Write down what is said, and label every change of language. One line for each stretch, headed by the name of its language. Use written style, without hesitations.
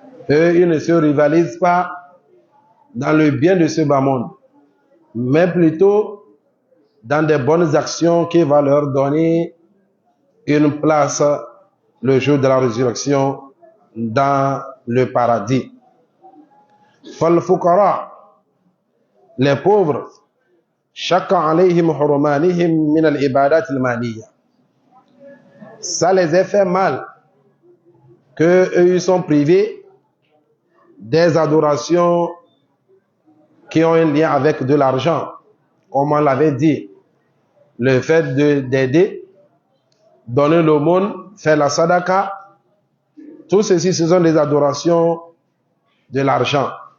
French: Eux, ils ne se rivalisent pas dans le bien de ce bas monde, mais plutôt dans des bonnes actions qui vont leur donner une place le jour de la résurrection dans le paradis.
Arabic: فالفقراء,
French: les pauvres,
Arabic: شق عليهم حرمانهم من العبادات المالية.
French: Ça les a fait mal que eux ils sont privés des adorations qui ont un lien avec de l'argent. Comme on l'avait dit, le fait d'aider, donner l'aumône, faire la sadaqa, tout ceci, ce sont des adorations de l'argent.